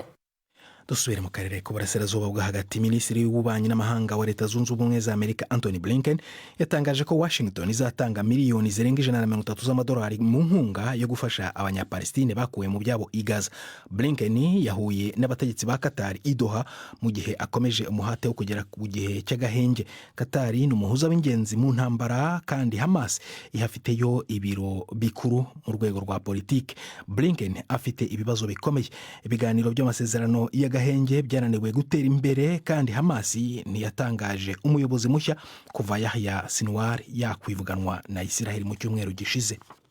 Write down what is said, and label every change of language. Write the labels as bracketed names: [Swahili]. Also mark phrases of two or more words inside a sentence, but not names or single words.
[Kinyarwanda] Dusubire mu karere k'uburasirazuba bwo hagati. Minisitiri w'ububanyi n'amahanga wa Leta Zunze Ubumwe za Amerika Anthony Blinken yatangaje ko Washington izatanga miliyoni zirenga 130 z'amadolari mu nkunga yo gufasha abanyapalestine bakuwe mu byabo i Gaza. Blinken yahuye n'abategetsi ba Qatar i Doha mu gihe akomeje umuhate wo kugera ku gihe cy'agahenge. Qatar ni umuhuza w'ingenzi mu ntambara kandi Hamas ihafiteyo ibiro bikuru mu rwego rwa politiki. Blinken afite ibibazo bikomeye. Ibiganiro by'amasezerano gahenge byananiwe gutera imbere kandi Hamas ntiyatangaje umuyobozi mushya kuva Yahya Sinwar yakwivuganwa na Isiraheli mu cyumweru gishize.